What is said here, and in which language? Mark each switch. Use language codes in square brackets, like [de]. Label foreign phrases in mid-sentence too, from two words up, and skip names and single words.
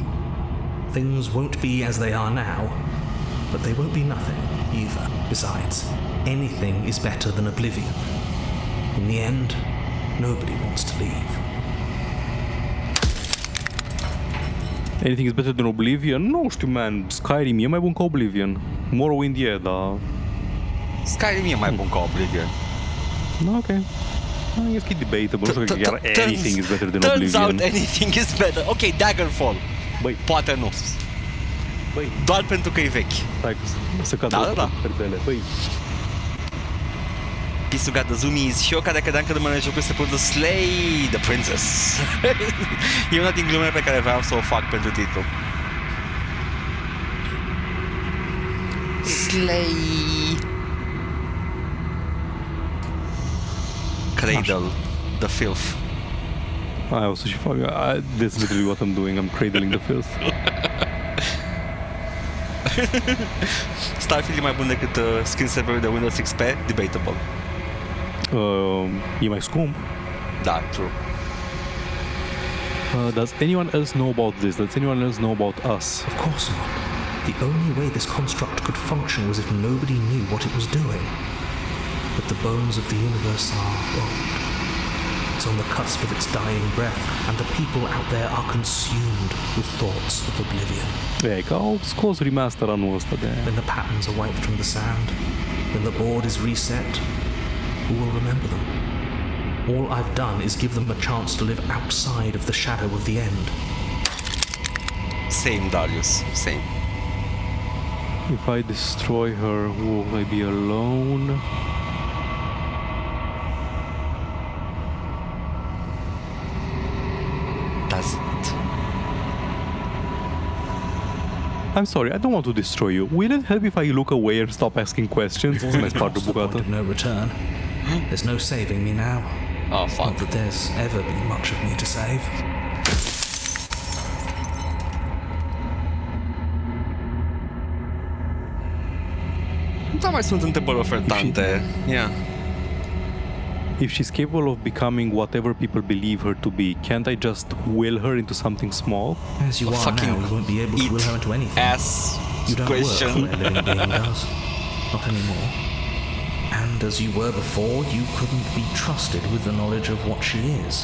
[en] Things won't be as they are now, but they won't be nothing either. Besides, anything is better than oblivion. In the end, nobody wants to leave. Anything is better than Oblivion? [ro] Nu știu, man. Skyrim e mai bun ca Oblivion. Morrowind e, dar... Skyrim e mai bun ca Oblivion. Ok. E debatable. Nu știu că chiar [en] anything is better than Oblivion. Turns out anything is better. [ro] Ok, Daggerfall. Băi. Poate nu. Băi. Doar pentru că e vechi. Stai, să cadă perdele. Băi. [en] Piece got the zoomies [ro] și eu care credeam că numele jocului se pune Slay the Princess. E una din glumele pe care vreau să o fac pentru titlu. Slay. [en] Cradle the filth. [ro] O să și fac. [en] That's literally what I'm doing. I'm cradling the filth. [ro] Starfield e mai bun decât screensaver-ul de Windows XP? Debatable. E mai scump. Da, true. [en] Does anyone else know about this? Does anyone else know about us? Of course not. The only way this construct could function was if nobody knew what it was doing. But the bones of the universe are old. It's on the cusp of its dying breath, and the people out there are consumed with thoughts of oblivion. [ro] E, că au scos remaster anul ăsta de... [en] When the patterns are wiped from the sand, when the board is reset, who will remember them? All I've done is give them a chance to live outside of the shadow of the end. Same, Darius. Same. If I destroy her, will I be alone? Does it? I'm sorry, I don't want to destroy you. Will it help if I look away and stop asking questions? We've already crossed the point of no return. There's no saving me now. Oh, fuck. Not that there's ever been much of me to save. [ro] Da, mai sunt întrebări ofertante. [en] Yeah. If she's capable of becoming whatever people believe her to be, can't I just will her into something small? As you are now, you won't be able to will her into anything. Ass You don't question. work where a living being does. Not anymore. And as you were before, you couldn't be trusted with the knowledge of what she is.